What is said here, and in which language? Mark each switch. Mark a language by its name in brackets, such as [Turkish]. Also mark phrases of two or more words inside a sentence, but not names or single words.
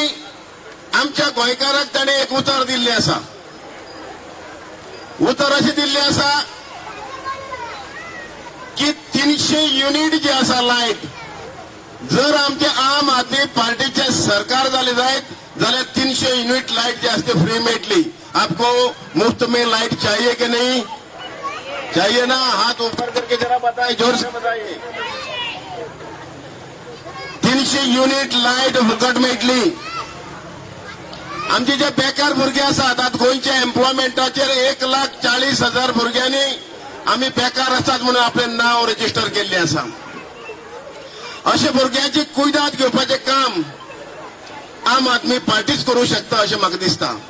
[Konkani] आमी आमच्या गोंयकाराक ताणें एक उतर दिल्लें आसा. उतर अशें दिल्लें आसा की 300 युनिट जे आसा लायट, जर आमचे आम आदमी पार्टीचे सरकार जाले जायत जाल्यार 300 युनिट लाइट जे आसते फ्री मेळटली. [Hindi] आपको मुफ्त में लाइट चाहिए कि नहीं? चाहिए ना? हाथ ऊपर करके जरा बताइए, जोर से बताइए. [Konkani] 300 युनिट लाइट फुकट मेळटली. आमचे जे बेकार भुरगे आसात, आतां गोंयच्या एम्प्लॉयमेंटाचेर 1,40,000 भुरग्यांनी आमी बेकार आसात म्हणून आपलें नांव रजिस्टर केल्लें आसा. अशा भुरग्यांची कुयदाद घेवपाचें काम आम आदमी पार्टीच करूं शकता अशें म्हाका दिसता.